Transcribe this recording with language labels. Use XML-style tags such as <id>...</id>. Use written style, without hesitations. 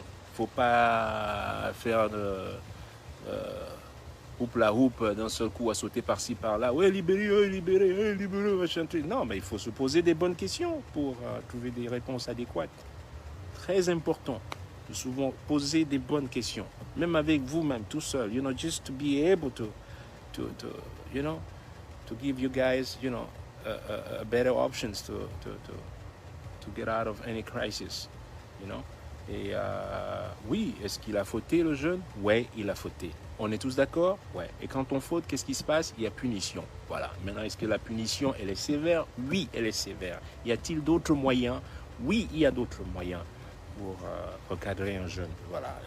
<fr>Il ne faut pas faire de houp la houp d'un seul coup à sauter par-ci par-là. Ouais, libéré, libéré, libéré, machin truc. Non, mais il faut se poser des bonnes questions pour trouver des réponses adéquates. Très important de souvent poser des bonnes questions, même avec vous-même, tout seul.</fr> <en>You know, just to be able to you know, to give you guys, you know, better options to get out of any crisis, you know.</en> <fr>Et oui, est-ce qu'il a fauté le jeune? Ouais, il a fauté. On est tous d'accord? Ouais. Et quand on faute, qu'est-ce qui se passe? Il y a punition. Voilà. Maintenant, est-ce que la punition, elle est sévère? Oui, elle est sévère. Y a-t-il d'autres moyens? Oui, il y a d'autres moyens pour recadrer un jeune. Voilà.</fr>